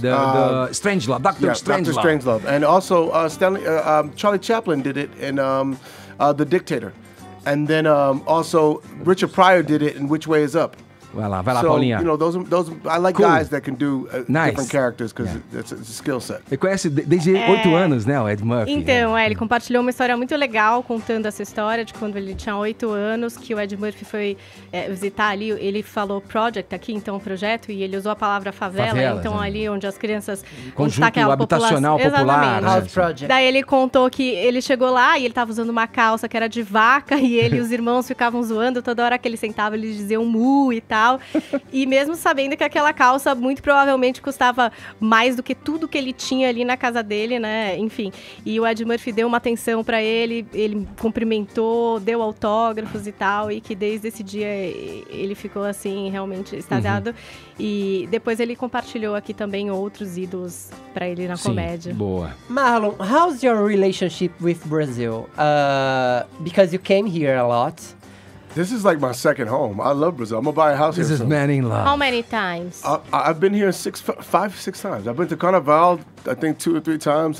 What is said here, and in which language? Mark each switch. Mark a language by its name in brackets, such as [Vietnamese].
[English] The Strangelove, Dr. Strangelove. Dr. Strangelove. And also Charlie Chaplin did it in The Dictator. And then also Richard Pryor did it in Which Way Is Up. [Portuguese] Vai lá, [English] So, [Portuguese] Paulinha. [English] you know, those I like Cool. guys that can do Nice. different characters because it's a skill set. [Portuguese] Ele conhece desde 8 anos, né, o Ed Murphy? Então, ele compartilhou uma história muito legal contando essa história de quando ele tinha 8 anos, que o Ed Murphy foi visitar ali, ele falou project aqui, então projeto, e ele usou a palavra favela, então né? ali onde as crianças... Conjunto habitacional popular. Exatamente. [English] House Project. [Portuguese] Daí ele contou que ele chegou lá e ele tava usando uma calça que era de vaca e ele e os irmãos ficavam zoando, toda hora que ele sentava eles diziam mu e tal. E mesmo sabendo que aquela calça muito provavelmente custava mais do que tudo que ele tinha ali na casa dele, né? Enfim. E o Ed Murphy deu uma atenção pra ele cumprimentou, deu autógrafos e tal, e que desde esse dia ele ficou assim realmente extasiado. E depois ele compartilhou aqui também outros ídolos pra ele na comédia. Boa. [English] Marlon, how's your relationship with Brazil? Because you came here a lot. This is like my second home. I love Brazil. I'm gonna buy a house This here is soon. Man in Love. How many times? I've been here 6 times. I've been to Carnaval, I think 2 or 3 times.